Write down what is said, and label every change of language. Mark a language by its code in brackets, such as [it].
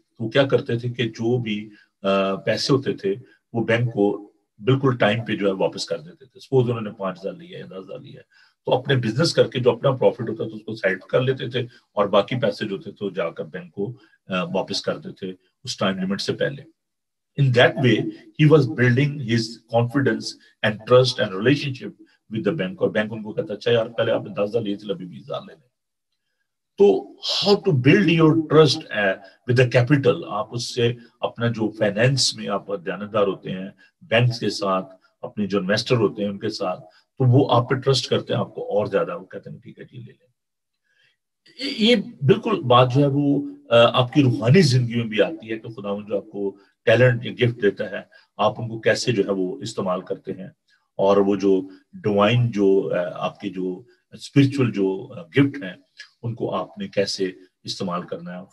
[ur] تو کیا کرتے تھے کہ جو بھی پیسے ہوتے تھے وہ بینک کو بالکل ٹائم پہ جو ہے واپس کر دیتے تھے. سپوز انہوں نے 5,000 لیا ہے 10,000 لیا ہے تو اپنے بزنس کر کے جو اپنا پروفٹ ہوتا تھا اس کو سائڈ کر لیتے تھے اور باقی پیسے جو تھے تو جا کر بینک کو واپس کر دیتے اس ٹائم لمٹ سے پہلے. [en] In that way, he was building his confidence and trust and relationship with the bank. [ur] اور بینک ان کو کہتا اچھا یار پہلے آپ نے 10,000 لیے تھے ابھی 20,000 لے لیں. [en] تو how to build your trust with the capital. [ur] آپ اس سے اپنا جو فائنینس میں آپ دیانتدار ہوتے ہیں بینکس کے ساتھ، اپنے جو انویسٹر ہوتے ہیں ان کے ساتھ، تو وہ آپ پہ ٹرسٹ کرتے ہیں، آپ کو اور زیادہ وہ کہتے ہیں ٹھیک ہے جی لے لیں. یہ بالکل بات جو ہے وہ آپ کی روحانی زندگی میں بھی آتی ہے کہ خداوند جو آپ کو ٹیلنٹ یا گفٹ دیتا ہے آپ ان کو کیسے جو ہے وہ استعمال کرتے ہیں، اور وہ جو ڈوائن جو آپ کے جو اسپرچول جو گفٹ ہیں ان کو آپ نے کیسے استعمال کرنا ہے.